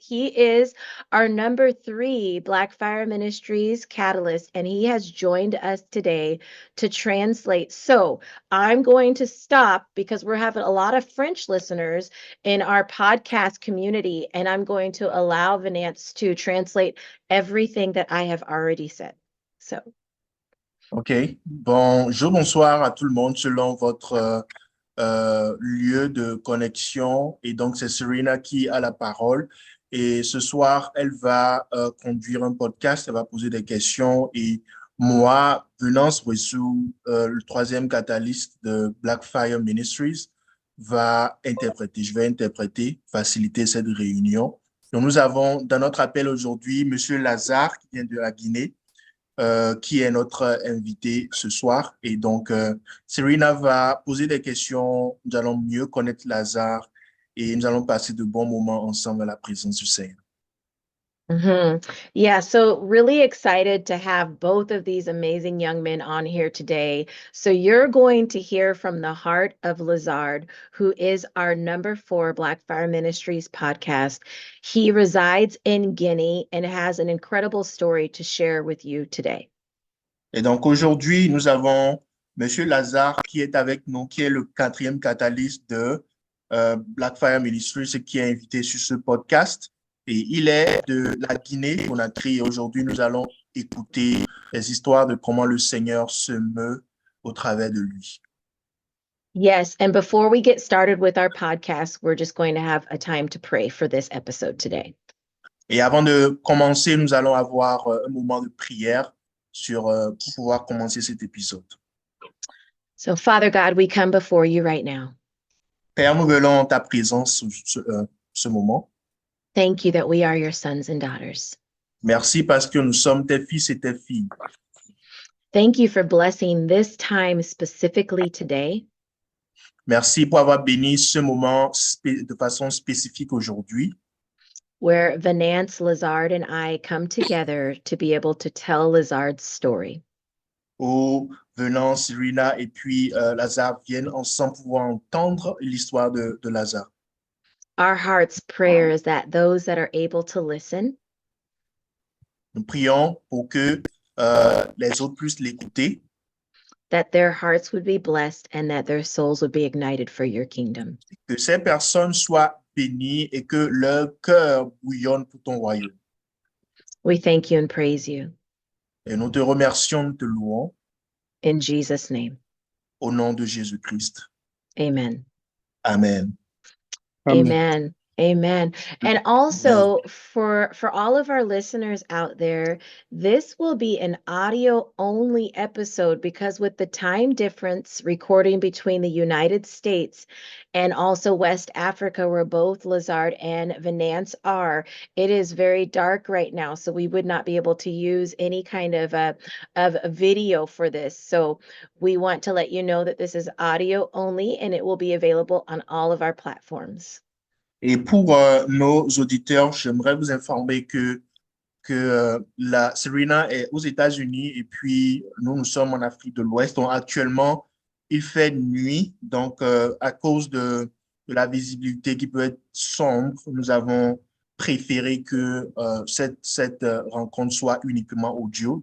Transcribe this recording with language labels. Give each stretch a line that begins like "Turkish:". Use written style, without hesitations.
English: He is our number 3 Blackfire Ministries catalyst, and he has joined us today to translate. So I'm going to stop because we're having a lot of French listeners in our podcast community, and I'm going to allow Venance to translate everything that I have already said. So. OK.
French: Bonjour, bonsoir à tout le monde selon votre lieu de connexion. Et donc, c'est Serena qui a la parole. Et ce soir, elle va conduire un podcast, elle va poser des questions. Et moi, Venance Wessou, le 3e catalyste de Blackfire Ministries, va interpréter. Je vais interpréter, faciliter cette réunion. Donc, nous avons dans notre appel aujourd'hui M. Lazare qui vient de la Guinée. Qui est notre invité ce soir. Et donc, Serena va poser des questions. Nous allons mieux connaître Lazare et nous allons passer de bons moments ensemble à la présence du Seigneur.
English: Yeah, so really excited to have both of these amazing young men on here today. So you're going to hear from the heart of Lazard, who is our number 4 Blackfire Ministries podcast. He resides in Guinea and has an incredible story to share with you today.
French: Et donc aujourd'hui, nous avons Monsieur Lazare qui est avec nous, qui est le 4e catalyste de Blackfire Ministries, qui est invité sur ce podcast. Et il est de la Guinée-Conakry. Aujourd'hui, nous allons écouter les histoires de comment le Seigneur se meut au travers de lui.
English: Yes, and before we get started with our podcast, we're just going to have a time to pray for this episode today.
French: Et avant de commencer, nous allons avoir un moment de prière pour pouvoir commencer cet épisode.
English: So, Father God, we come before you right now.
French: Père, nous venons en ta présence ce moment.
English: Thank you that we are your sons and daughters.
French: Merci parce que nous sommes tes fils et tes filles.
English: Thank you for blessing this time specifically today.
French: Merci pour avoir béni ce moment de façon spécifique aujourd'hui,
English: where Venance, Lazard, and I come together to be able to tell Lazard's story.
French: où Venance, Serena et puis Lazare viennent ensemble pouvoir entendre l'histoire de Lazare.
English: Our heart's prayer is that those that are able to listen
French: Nous prions pour que les autres puissent l'écouter,
English: that their hearts would be blessed and that their souls would be ignited for your kingdom.
French: que ces personnes soient bénies et que leur cœur bouillonne pour ton royaume.
English: We thank you and praise you.
French: Et nous te remercions, nous te louons
English: In Jesus' name,
French: au nom de Jésus-Christ.
English: amen. Amen. Amen. Amen. And also for all of our listeners out there, this will be an audio only episode because with the time difference recording between the United States and also West Africa, where both Lazard and Venance are, it is very dark right now. So we would not be able to use any kind of a video for this. So we want to let you know that this is audio only and it will be available on all of our platforms.
French: Et pour nos auditeurs, j'aimerais vous informer que la Serena est aux États-Unis et puis nous sommes en Afrique de l'Ouest. Donc actuellement, il fait nuit. Donc à cause de la visibilité qui peut être sombre, nous avons préféré que cette rencontre soit uniquement audio.